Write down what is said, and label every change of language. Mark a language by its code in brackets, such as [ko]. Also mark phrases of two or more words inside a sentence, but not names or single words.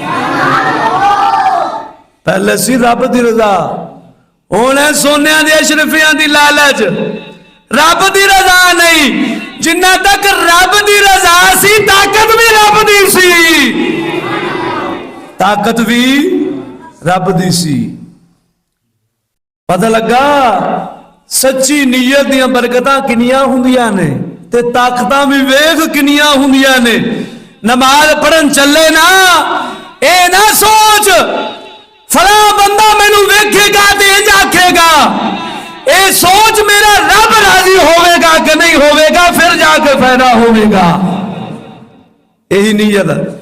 [pa] پہلے سی رب دی رضا ہونے سونے دی اشرفیاں دی لالچ رب دی رضا نہیں جنہ تک رب دی رضا سی طاقت بھی رب دی سی طاقت بھی رب دی سی پتہ لگا سچی نیت دیاں برکتاں کنیاں ہوندیاں نے تے طاقتاں بھی ویکھ کنیاں ہوندیاں نے نماز پڑھن چلے نا اے نہ سوچ فلاں بندہ مینوں ویکھے گا تے انج آکھے گا اے سوچ میرا رب راضی ہوئے گا کہ نہیں ہوئے گا پھر جا کے فائدہ ہوئے گا یہی نیت